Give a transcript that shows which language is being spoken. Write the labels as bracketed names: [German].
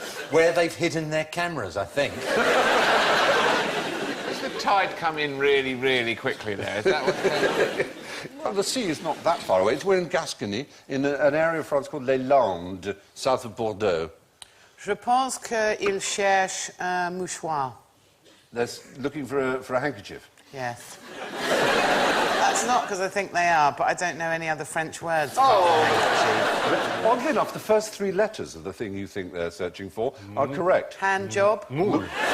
[English] Where they've hidden their cameras, I think. Does the tide come in really, really quickly there? Is that what... Well, the sea is not that far away. We're in Gascony, in an area of France called Les Landes, south of Bordeaux. [French] Je pense qu'il cherche un mouchoir. [English] They're looking for a handkerchief. Yes. That's not because I think they are, but I don't know any other French words. But oddly enough, the first three letters of the thing you think they're searching for are correct. Hand job. No.